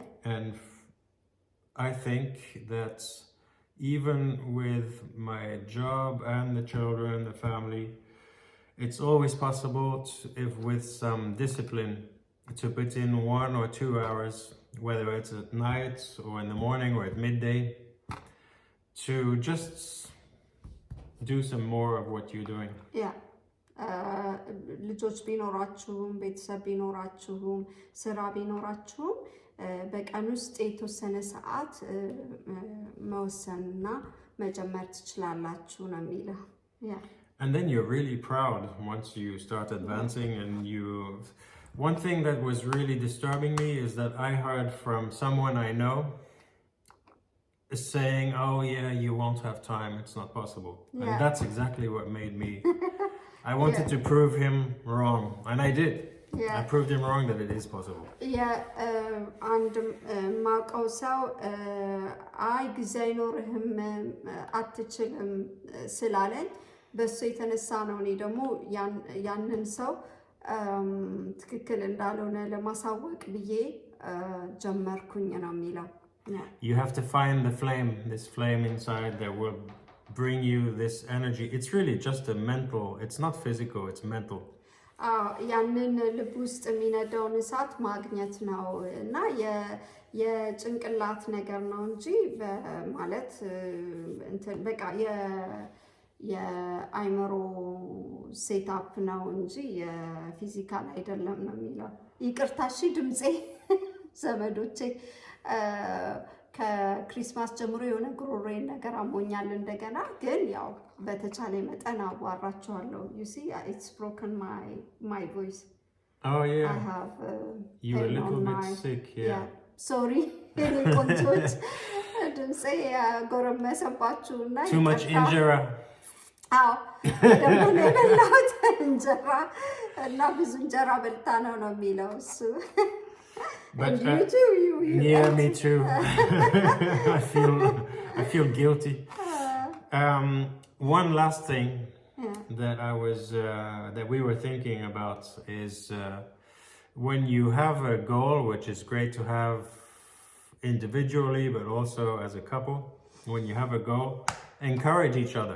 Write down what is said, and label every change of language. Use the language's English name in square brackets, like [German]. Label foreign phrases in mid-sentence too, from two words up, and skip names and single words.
[English] And I think that even with my job and the children, the family, it's always possible if with some discipline to put in 1 or 2 hours, whether it's at night or in the morning or at midday, to just do some more of what you're doing. Yeah. [Amharic] ልጆች ቢኖራችሁም ቤተሰብ ቢኖራችሁም ስራ ቢኖራችሁም በቀን ውስጥ የተወሰነ ሰዓት መወሰንና መጀመር ትችላላችሁ ነው የሚለው። Yeah. [English] And then you're really proud once you start advancing. And one thing that was really disturbing me is that I heard from someone I know saying, oh yeah, you won't have time, it's not possible. Yeah. And that's exactly what made me I wanted to prove him wrong, and I did. Yeah. I proved him wrong that it is possible. Yeah, and [Amharic] ማውቀው ሰው አይ ጊዜ አይኖርህም አትችልም ስላለኝ በሱ የተነሳ ነው እኔ ደግሞ ያንን ሰው ትክክል እንዳልሆነ ለማሳወቅ ብዬ ጀመርኩኝ ነው የሚለው። [English] You have to find the flame, this flame inside that will bring you this energy. It's really just a mental, it's not physical, it's mental. [Amharic] ያንን ልብ ውስጥ የሚነዳውን እሳት ማግኘት ነው እና የጭንቅላት ነገር ነው እንጂ ማለት እንትን በቃ የአይምሮ ሴትአፕ ነው እንጂ የፊዚካል አይደለም ነው የሚለው። ይቅርታ እሺ ድምጼ ዘመዶቼ ከክሪስማስ ጀምሮ የሆነ ጉሮሮዬን ነገር አሞኛል እንደገና ግን ያው በተቻለ መጠን አዋራቸዋለሁ። [English] You see, it's broken my voice. Oh yeah. I have you're a little bit sick, yeah. Sorry. [Amharic] ቆንጆች ድምጼ ጎረመሰባችሁና [English] too much injera. [Amharic] ደግሞ የበላሁት እንጀራ እና ብዙ እንጀራ በልታ ነው የሚለው እሱ። [English] But and you too, you yeah, me too. I feel guilty. One last thing that that we were thinking about is when you have a goal, which is great to have individually, but also as a couple, when you have a goal, encourage each other.